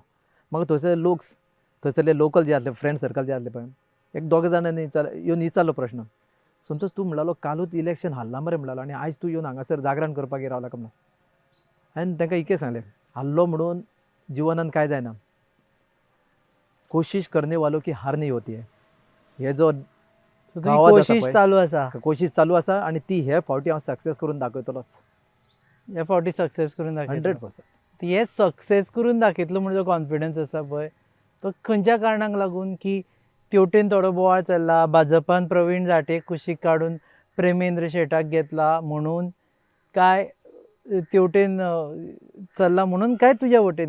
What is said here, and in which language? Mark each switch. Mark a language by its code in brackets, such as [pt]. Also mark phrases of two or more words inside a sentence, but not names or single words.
[kok] म्हाका थंयसरले लोक, थंयसरले लोकल जे आसले, [en] friend circle [kok] जे आसले पळय, एक 2 जाणांनी येवन विचारलो प्रश्न, संतोष तूं म्हणलो कालूच इलेक्शन हारला मरे म्हणलो, आनी आयज तूं येवन हांगासर जागरण करपाक रावला काय म्हणून. हांवें तांकां इके सांगलें, हारलो म्हणून जिवनान कांय जायना. [hi] कोशिश करने वालों की हार नहीं होती है. [kok] हे जो कोशिश चालू आसा, कोशिश चालू आसा आनी ती हे फावटी हांव सक्सेस करून दाखयतलोच. ह्या फावटी सक्सेस करून दाखयतलो. 100%. हे सक्सेस करून दाखयतलो म्हणजे कॉन्फिडन्स आसा पळय तो खंयच्या कारणाक लागून की तेवटेन थोडो बोवाळ चल्ला, भाजपान प्रवीण जाटेक कुशीक काडून प्रेमेंद्र शेटाक घेतला म्हणून, काय तेवटेन चल्ला म्हणून, काय तुज्या वटेन